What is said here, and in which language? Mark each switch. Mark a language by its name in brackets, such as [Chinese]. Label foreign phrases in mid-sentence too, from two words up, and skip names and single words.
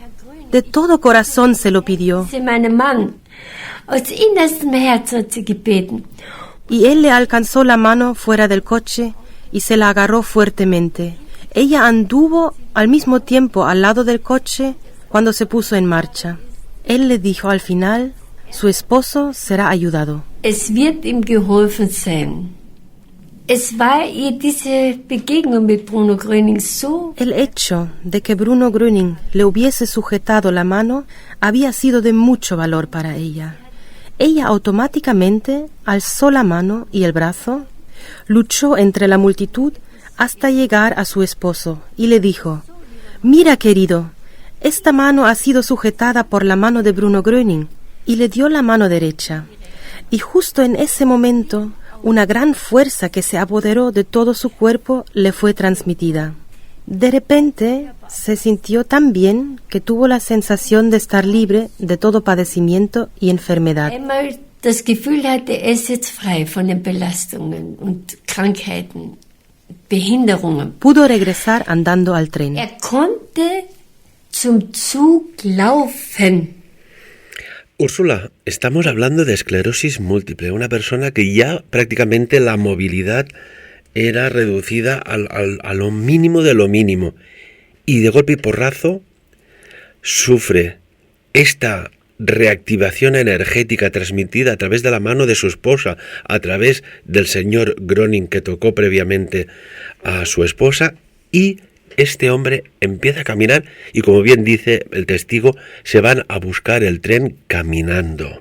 [Spanish] De todo corazón se lo pidió. Y él le alcanzó la mano fuera del coche y se la agarró fuertemente. Ella anduvo al mismo tiempo al lado del coche cuando se puso en marcha. Él le dijo al final: su esposo será ayudado. [German] Es wird ihm geholfen sein. Es war diese Begegnung mit Bruno Gröning so. [Spanish] El hecho de que Bruno Gröning le hubiese sujetado la mano había sido de mucho valor para ella. Ella automáticamente alzó la mano y el brazo, luchó entre la multitud hasta llegar a su esposo y le dijo: «Mira, querido, esta mano ha sido sujetada por la mano de Bruno Gröning», y le dio la mano derecha. Y justo en ese momento, una gran fuerza que se apoderó de todo su cuerpo le fue transmitida. De repente, se sintió tan bien que tuvo la sensación de estar libre de todo padecimiento y enfermedad. [German] Einmal das Gefühl hatte, er ist jetzt frei von den Belastungen und Krankheiten, Behinderungen. [Spanish] Pudo regresar andando al tren. [German] Er konnte zum Zug laufen. [Spanish] Úrsula, estamos hablando de esclerosis múltiple, una persona que ya prácticamente la movilidad era reducida a lo mínimo de lo mínimo, y de golpe y porrazo sufre esta reactivación energética transmitida a través de la mano de su esposa, a través del señor Gröning que tocó previamente a su esposa, y este hombre empieza a caminar y, como bien dice el testigo, se van a buscar el tren caminando.